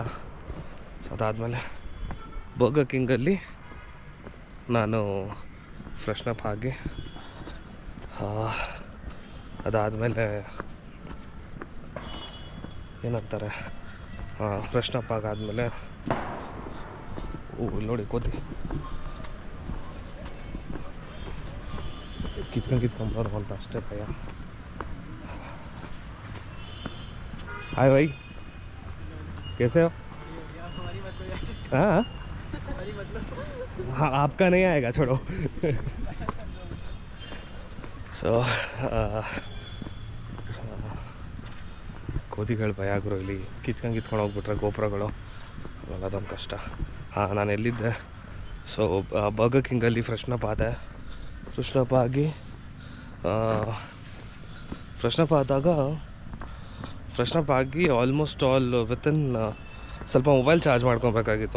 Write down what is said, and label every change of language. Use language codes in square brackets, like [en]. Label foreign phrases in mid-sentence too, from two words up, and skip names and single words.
[kn] ಸೊ ಅದಾದಮೇಲೆ ಬರ್ಗರ್ ಕಿಂಗಲ್ಲಿ ನಾನು ಫ್ರೆಶ್ನಪ್ ಆಗಿ ಅದಾದಮೇಲೆ ಏನಂತಾರೆ, ಫ್ರೆಶ್ನಪ್ ಆಗಾದಮೇಲೆ ನೋಡಿ ಕೋತಿ ಕಿತ್ಕೊಂಡ್ಬಾರು ಅಂತ ಅಷ್ಟೇ ಭಯ. [hi] हाय भाई, कैसे हो? हाँ आपका नहीं आएगा, छोड़ो. [kn] ಸೊ ಕೋತಿಗಳು ಭಯ ಗುರು. ಇಲ್ಲಿ ಕಿತ್ಕೊಂಡು ಹೋಗ್ಬಿಟ್ರೆ ಗೋಪುರಗಳು, ಅದೊಂದು ಕಷ್ಟ. ನಾನು ಎಲ್ಲಿದ್ದೆ? ಸೊ ಬರ್ಗರ್ ಕಿಂಗಲ್ಲಿ ಫ್ರೆಶ್ನಪ್ ಆಗಿ [en] almost within [kn] ಸ್ವಲ್ಪ [en] mobile charge [kn] ಮಾಡ್ಕೊಬೇಕಾಗಿತ್ತು.